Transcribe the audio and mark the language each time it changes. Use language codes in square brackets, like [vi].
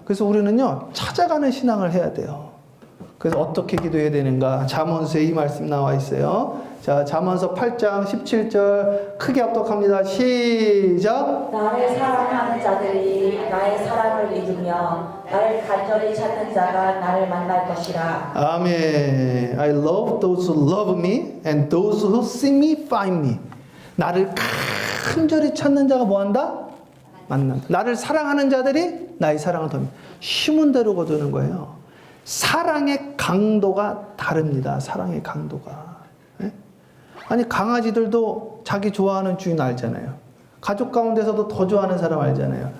[ko] 그래서 우리는요 찾아가는 신앙을 해야 돼요. 그래서 어떻게 기도해야 되는가? 잠언서에 이 말씀 나와 있어요. 자, 잠언서 8장 17절 크게 합독합니다. 시작. 나를 사랑하는 자들이 나의 사랑을 믿으며 나를 간절히 찾는 자가 나를 만날 것이라. 아멘. [en] I love those who love me and those who seek me find me. [ko] 나를 간절히 찾는 자가 뭐한다? 만난다. 나를 사랑하는 자들이 나의 사랑을 더 심은 대로 거두는 거예요. 사랑의 강도가 다릅니다. 사랑의 강도가. 예? 아니 강아지들도 자기 좋아하는 주인 알잖아요. 가족 가운데서도 더 좋아하는 사람 알잖아요.